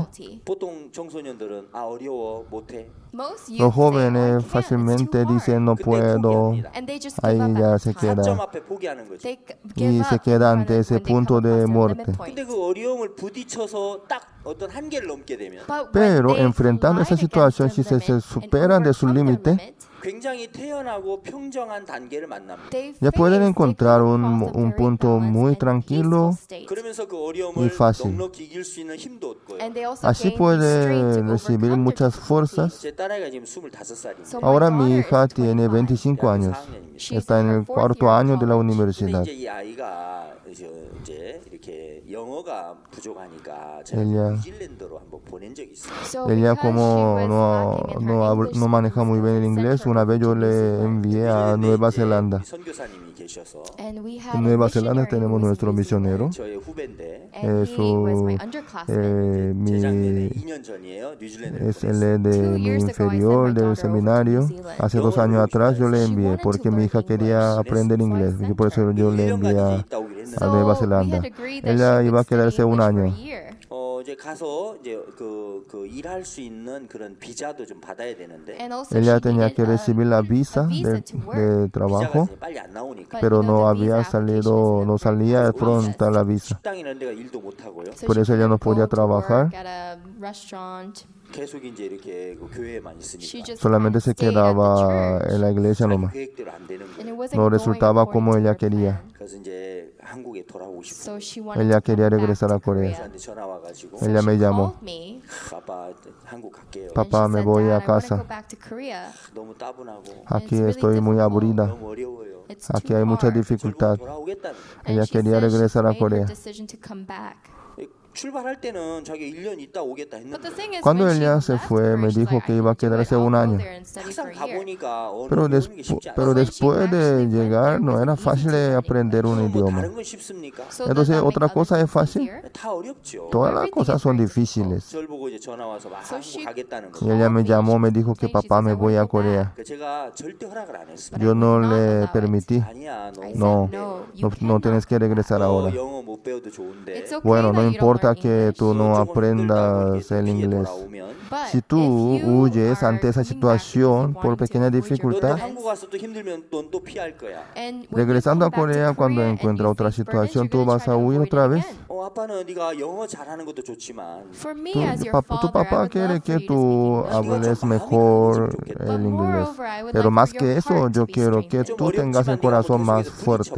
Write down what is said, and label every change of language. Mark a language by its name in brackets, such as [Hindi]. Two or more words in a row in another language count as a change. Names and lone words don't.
[Korean] 보통 청소년들은 아 어려워 못해 [Spanish] los jóvenes fácilmente dicen no puedo, ahí ya se [Korean] 4점 [Spanish] queda [Korean] 앞에 포기하는 거죠. [Spanish] y se queda ante ese punto de muerte. [Korean] 근데 그 어려움을 부딪혀서 딱 어떤 한계를 넘게 되면 [Spanish] Pero enfrentando esa situación, si se superan de su límite, [Korean] 굉장히 태연하고 평정한 단계를 만납니다. [Spanish] ya pueden encontrar un punto muy tranquilo [Korean] 그러면서 그 [Spanish] y [Korean] 어려움을 [Spanish] fácil. [Korean] 넉넉히 이길 수 있는 힘도 얻고요. [Spanish] Así puede recibir muchas fuerzas. [Korean] 제 딸아이가 지금 25살입니다. [Spanish] Ahora mi hija tiene 25 años. Está en el cuarto año de la [Korean] 근데 [Spanish] universidad. [Korean] 이제 이 아이가 이제 이렇게 영어가 부족하니까 제가 [Spanish] ella- [Korean] 뉴질랜드로 한번 보낸 적이 있어요. [Spanish] Ella como no maneja muy bien el inglés, una vez yo le envié a Nueva Zelanda. [Korean] 선교사님이 계셔서 [Spanish] En Nueva Zelanda tenemos nuestro misionero. [Korean] 저의 후배인데 [Spanish] Es [Korean] 재작년에 [Spanish] mi [Korean] 2년 전이에요. 뉴질랜드 [Spanish] es el de mi inferior del seminario. Hace 2 años atrás yo le envié porque mi hija quería aprender inglés y por eso yo le envié a Nueva Zelanda. Ella iba a quedarse 1 año. [Korean] 이제 가서 이제 그 일할 수 있는 그런 비자도 좀 받아야 되는데 [Spanish] Ella tenía que recibir la visa de [Korean] 비자가 [Spanish] trabajo, [Korean] 이제 빨리 안 나오니까 [Spanish] pero no salía pronta la visa. [Korean] 식당 이런 데가 일도 못 하고요. [Spanish] Por eso ella no podía trabajar. [Korean] 계속 이제 이렇게 그 교회에만 있으니까 [Spanish] Solamente se quedaba en la iglesia nomás. [Korean] 계획대로 안 되는 거예요. [Spanish] No resultaba como ella quería. [Korean] 그래서 이제 한국에 돌아오고 싶어요. [Spanish] Ella quería regresar a Corea. [Korean] 저한테 전화 와가지고 [Spanish] Ella me llamó. [Korean] 아빠 한국 갈게요. [Spanish] Papá, me voy a casa. [Korean] 너무 따분하고 [Spanish] Aquí estoy muy aburrida. [Korean] 너무 어려워요. [Spanish] Aquí hay mucha dificultad. [Korean] 돌아오겠다는 [Spanish] Ella quería regresar a Corea. [Korean] 출발할 때는 자기 1년 있다 오겠다 했는데 [Spanish] Cuando ella se fue, me dijo que iba a quedarse 1 año. [Korean] 막상 가보니까 [Spanish] Pero después de llegar, no era fácil aprender un idioma. [Korean] 다른 건 쉽습니까? [Spanish] Entonces, otra cosa es fácil. [Korean] 다 어렵죠. [Spanish] Todas las cosas son difíciles. [Korean] 저를 보고 이제 전화 와서 막 한국 가겠다는 거. [Spanish] Y ella me llamó, me dijo que papá me voy a Corea. [Korean] 제가 절대 허락을 안 했습니다. [Spanish] Yo no le permití. [Korean] 아니야, [Spanish] No, no tienes que regresar ahora. [Korean] 영어 못 배워도 좋은데. [Spanish] Bueno, no importa que tú no aprendas el inglés. Si tú huyes ante esa situación por pequeña dificultad, [Korean] 한국 와서 또 힘들면 넌 또 피할 거야. [Spanish] regresando a Corea cuando encuentra otra situación, tú vas a huir otra vez. [Korean] 아빠는 네가 영어 잘하는 것도 좋지만 [English] For me [Spanish] Tu, [English] as your [Spanish] tu [English] father, I [Spanish] papá [English] would [Spanish] quiere [English] love for [Spanish] que [English] you to [Spanish] tú [English] speak English. [Spanish] hables mejor el inglés. [English] Moreover, I would [Spanish] Pero [English] like [Spanish] más [English] for [Spanish] que [English] your [Spanish] eso, [English] heart [Spanish] yo [English] to be [Spanish] quiero que [English] strengthened. [Spanish] tú tengas el corazón más fuerte.